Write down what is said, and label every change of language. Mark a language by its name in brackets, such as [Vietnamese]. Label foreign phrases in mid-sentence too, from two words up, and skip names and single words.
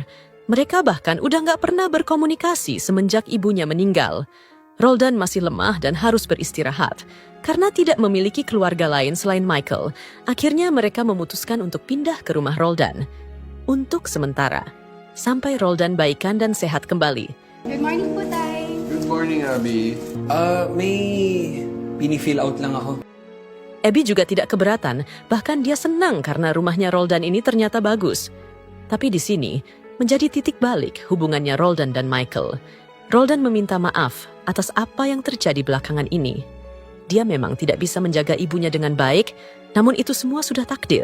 [Indonesian] Mereka bahkan udah nggak pernah berkomunikasi semenjak ibunya meninggal. Roldan masih lemah dan harus beristirahat. Karena tidak memiliki keluarga lain selain Michael, akhirnya mereka memutuskan untuk pindah ke rumah Roldan. Untuk sementara, sampai Roldan baikan dan sehat kembali. [English] Good morning [Filipino] po, Tay. [English] Good morning, Abby. [Filipino] May pini-fill out lang ako. [Indonesian] Abby juga tidak keberatan, bahkan dia senang karena rumahnya Roldan ini ternyata bagus. Tapi di sini, menjadi titik balik hubungannya Roldan dan Michael. Roldan meminta maaf atas apa yang terjadi belakangan ini. Dia memang tidak bisa menjaga ibunya dengan baik, namun itu semua sudah takdir.